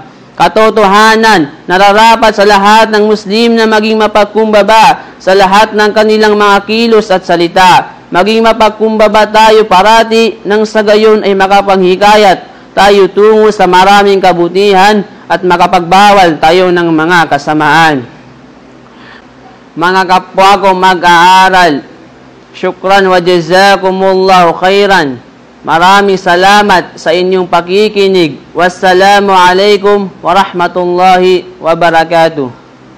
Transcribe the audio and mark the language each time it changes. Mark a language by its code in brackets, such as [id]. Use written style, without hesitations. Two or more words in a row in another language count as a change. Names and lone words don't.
[tl] Katotohanan, nararapat sa lahat ng Muslim na maging mapagkumbaba sa lahat ng kanilang mga kilos at salita. Maging mapagkumbaba tayo parati nang sa gayon ay makapanghikayat tayo tungo sa maraming kabutihan at makapagbawal tayo ng mga kasamaan. Mga kapwa ko mag-aaral, [ar] شكرا وجزاكم الله خيرا. [tl] Maraming salamat sa inyong pakikinig. [ar] والسلام عليكم ورحمة الله وبركاته.